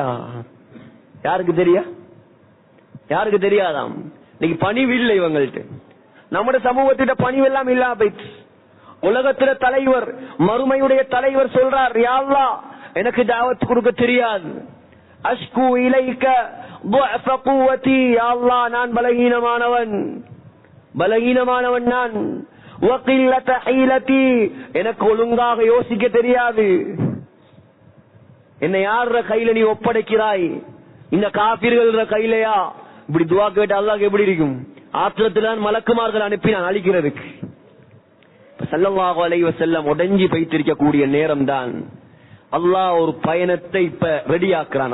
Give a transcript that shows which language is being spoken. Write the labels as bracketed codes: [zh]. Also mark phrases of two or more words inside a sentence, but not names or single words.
[ta] யாருக்கு தெரியா? யாருக்கு தெரியாதாம்? இன்னைக்கு பணிவு இல்லை இவங்கள்ட்ட. நம்முடைய சமூகத்திட்ட பணிவு எல்லாம் இல்லாம போயிட்டு. உலகத்துல தலைவர், மறுமையுடைய தலைவர் சொல்றார், [ar] يا الله [ta] எனக்கு தாவத் கொடுக்க தெரியாது. [ar] أشكو إليك ضعف قوتي, يا الله [ta] நான் பலகீனமானவன் நான். [ar] وقلة حيلتي, [ta] எனக்கு ஒழுங்காக யோசிக்க தெரியாது. என்னை யார கையில நீ ஒப்படைக்கிறாய்? இந்த காபிர்கள் கையிலையா இப்படி துவா கேட்டு அல்லாஹ் எப்படி இருக்கும்? ஆத்திரத்தில்தான் மலக்குமார்கள் அனுப்பினான் அழிக்கிறதுக்கு. [ar] صلى الله عليه وسلم [ta] உடைஞ்சி வைத்திருக்க கூடிய நேரம் தான் அல்லாஹ் ஒரு பயணத்தை இப்ப ரெடி ஆக்குறான்.